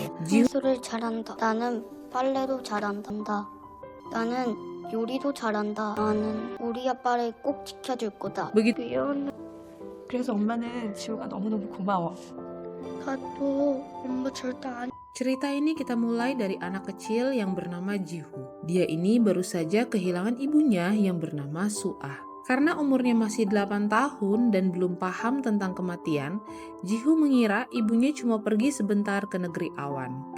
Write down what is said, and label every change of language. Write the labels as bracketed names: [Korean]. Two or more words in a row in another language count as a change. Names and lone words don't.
[Korean] 청소를 잘한다. 나는 빨래도 잘한다. 나는 요리도 잘한다. 나는 우리 아빠를 꼭 지켜줄 거다. [Indonesian] begitu. [Korean] 미안해. 그래서 엄마는 지우가 너무너무 고마워. 나도 엄마 절대 안. [Indonesian] Cerita ini kita mulai dari anak kecil yang bernama Jihu. Dia ini baru saja kehilangan ibunya yang bernama Suah. Karena umurnya masih 8 tahun dan belum paham tentang kematian, Jihu mengira ibunya cuma pergi sebentar ke negeri awan.